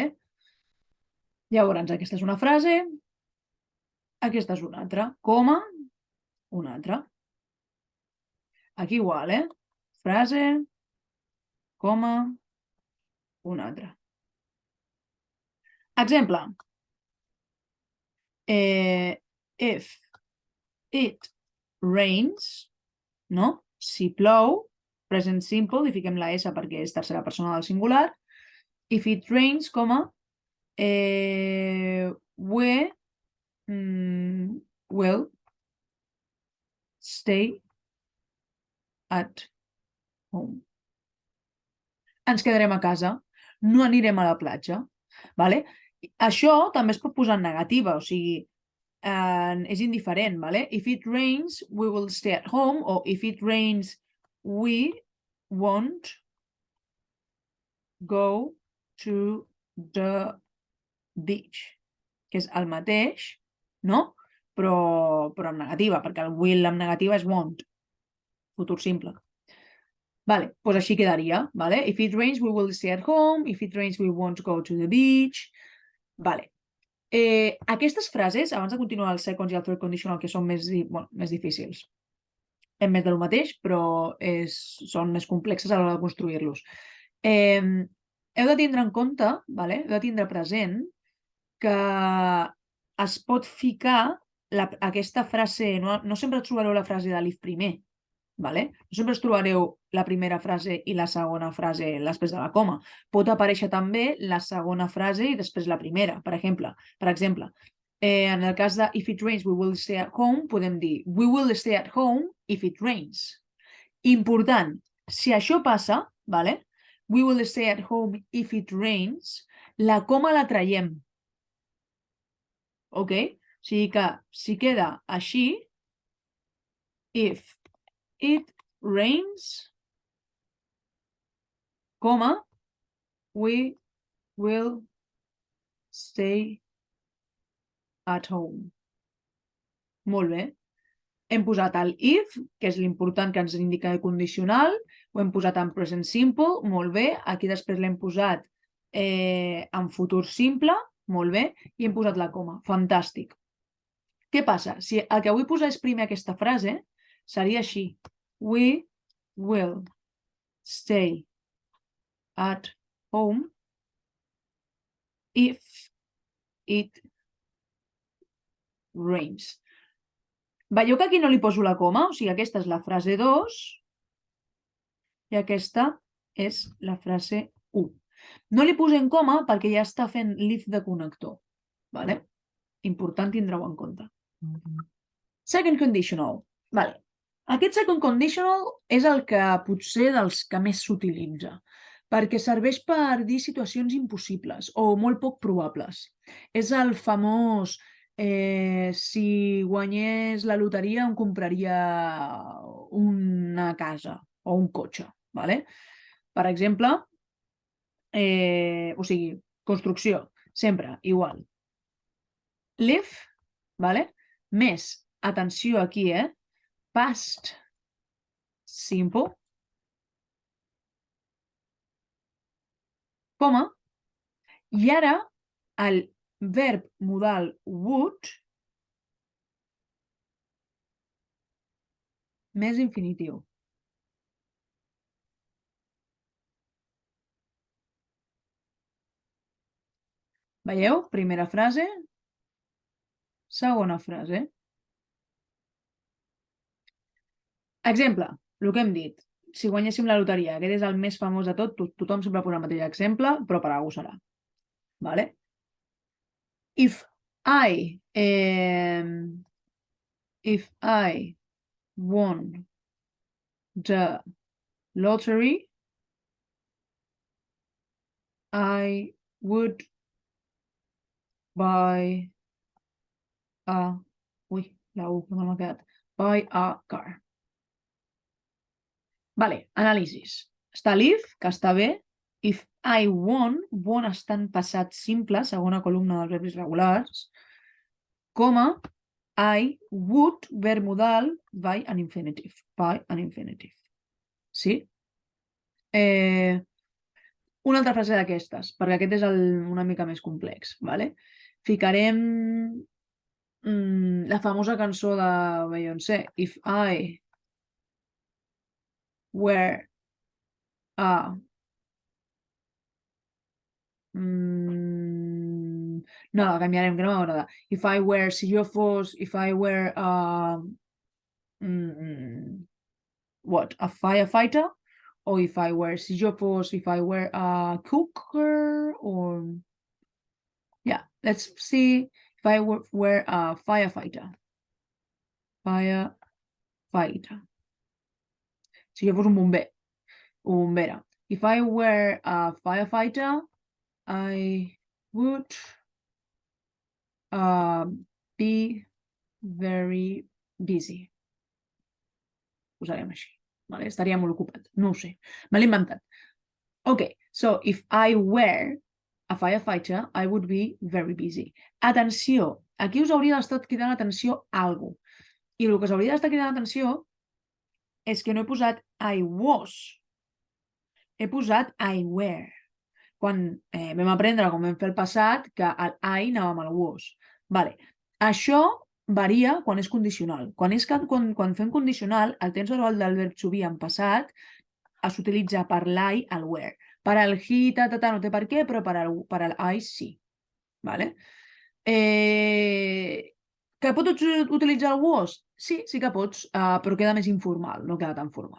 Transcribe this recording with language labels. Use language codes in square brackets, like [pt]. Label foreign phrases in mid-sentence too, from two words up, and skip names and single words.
[ca] Llavors, aquesta és una frase, aquesta és una altra, coma, una altra. Aquí igual, frase, coma, una altra. Exemple. [en] If it rains, [ca] no? Si plou, [en] present simple, [ca] i fiquem la S perquè és tercera persona del singular. [en] If it rains, we will stay at home. [ca] Ens quedarem a casa, no anirem a la platja. Vale? Això també es pot posar en negativa, o sigui, és indiferent. Vale? [en] If it rains, we will stay at home, o if it rains, we won't go to the beach. [ca] Que és el mateix, no? Però en negativa, perquè el will en negativa és won't. Futur simple. Vale, doncs així quedaria. Vale? [en] If it rains, we will stay at home. If it rains, we won't go to the beach. [ca] Vale. Aquestes frases, abans de continuar el second i el [en] third conditional, [ca] que són més difícils, és més del mateix, però són més complexes a l'hora de construir-los. Heu de tindre en compte, vale? Heu de tindre present que es pot ficar aquesta frase, no sempre trobareu la frase de l'if primer, vale? No sempre us trobareu la primera frase i la segona frase després de la coma. Pot aparèixer també la segona frase i després la primera. Per exemple, en el cas de [en] if it rains, we will stay at home, [ca] podem dir [en] we will stay at home if it rains. [ca] Important, si això passa, vale? [en] We will stay at home if it rains, [ca] la coma la traiem. Ok? O sigui que si queda així, [en] if it rains, comma, we will stay at home. [ca] Molt bé. Hem posat el if, que és l'important que ens indica el condicional, ho hem posat en present simple, molt bé. Aquí després l'hem posat en futur simple, molt bé, i hem posat la coma. Fantàstic. Què passa? Si el que vull posar és primer aquesta frase, seria així. [en] We will stay at home if it rains. [ca] Veieu que aquí no li poso la coma? O sigui, aquesta és la frase 2 i aquesta és la frase 1. No li posem coma perquè ja està fent l'if de connector. Vale? Important tindre-ho en compte. [en] Second conditional. [ca] Vale. Aquest [en] second conditional [ca] és el que potser dels que més s'utilitza, perquè serveix per dir situacions impossibles o molt poc probables. És el famós si guanyés la loteria em compraria una casa o un cotxe. Vale? Per exemple, o sigui, construcció, sempre igual. Live, vale? Més, atenció aquí, [en] past simple, [ca] coma, i ara el verb modal would més infinitiu. Veieu? Primera frase, segona frase. Exemple, el que hem dit. Si guanyéssim la loteria, aquest és el més famós de tot, tothom sempre posa el mateix exemple, però per alguna serà. Vale? [en] If I won the lottery, I would buy a... [ca] Ui, la U, no m'ha quedat. [en] Buy a car. [ca] Vale, anàlisis. Està l'if, que està bé. [en] If I won [ca] està en passat simple, segona columna dels verbs regulars, coma, [en] I would, [ca] verb modal, [en] by an infinitive. By an infinitive. [ca] Sí? Una altra frase d'aquestes, perquè aquest és una mica més complex. Vale? Ficarem la famosa cançó de Beyoncé, [en] If I were a... [ca] No, la canviarem, que no m'agrada. [en] If I were, [ca] si jo fos, [en] if I were what, a firefighter, O if I were, [ca] si jo fos, [en] if I were a cooker, or... Yeah, let's see if I were a firefighter. Firefighter. [ca] Si jo fos un bomber o bombera. [en] If I were a firefighter, I would be very busy. [ca] Posarem així. Vale? Estaria molt ocupat. No ho sé. Me l'he inventat. [en] Ok, so if I were a firefighter, I would be very busy. [ca] Atenció, aquí us hauria d'estar cridant atenció a alguna cosa. I el que us hauria d'estar cridant atenció és que no he posat [en] I was. [ca] He posat [en] I were. [ca] Quan vam aprendre, quan vam fer el passat, que el I anava amb el was. Vale. Això varia quan és condicional. Quan fem condicional, el temps verbal del verb [en] to be [ca] en passat s'utilitza per l'I al where. Per al he, no té per què, però per al I sí. Vale? Que pots utilitzar el was? Sí, sí que pots, però queda més informal, no queda tan formal.